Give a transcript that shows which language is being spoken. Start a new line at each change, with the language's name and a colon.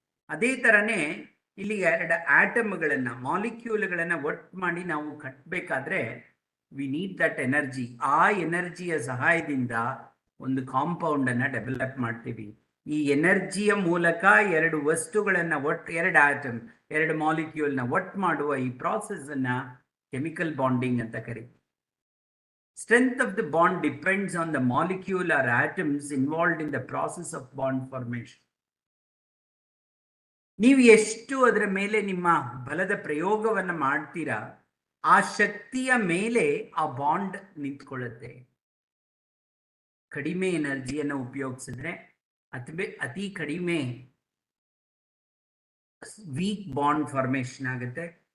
Kannada: ಅದೇ ತರನೇ ಇಲ್ಲಿ 2 ಆಟಮ್ಗಳನ್ನ, ಮಾಲಿಕ್ಯೂಲ್ಗಳನ್ನ ಒಟ್ಟು ಮಾಡಿ ನಾವು ಕಟ್ಟಬೇಕಾದ್ರೆ
English: We need that energy.
Kannada: ಆ ಎನರ್ಜಿಯ ಸಹಾಯದಿಂದ ಒಂದು ಕಾಂಪೌಂಡ್ ಅನ್ನ ಡೆವಲಪ್ ಮಾಡ್ತೀವಿ. ಈ ಎನರ್ಜಿಯ ಮೂಲಕ ಎರಡು ವಸ್ತುಗಳನ್ನ ಎರಡು ಆಟಮ್, ಎರಡು ಮಾಲಿಕ್ಯೂಲ್ನ ಒಟ್ಟು ಮಾಡುವ ಈ ಪ್ರಾಸೆಸ್ ಅನ್ನ ಕೆಮಿಕಲ್ ಬಾಂಡಿಂಗ್ ಅಂತ ಕರೀತೀವಿ.
English: Strength of the bond depends on the molecule or atoms involved in the process of bond formation.
Kannada: ನೀವು ಎಷ್ಟು ಅದರ ಮೇಲೆ ನಿಮ್ಮ ಬಲದ ಪ್ರಯೋಗವನ್ನು ಮಾಡ್ತೀರಾ, ಆ ಶಕ್ತಿಯ ಮೇಲೆ ಆ ಬಾಂಡ್ ನಿಂತ್ಕೊಳ್ಳುತ್ತೆ. ಕಡಿಮೆ ಎನರ್ಜಿಯನ್ನು ಉಪಯೋಗಿಸಿದ್ರೆ ಅತಿ ಕಡಿಮೆ ವೀಕ್ ಬಾಂಡ್ ಫಾರ್ಮೇಶನ್ ಆಗುತ್ತೆ.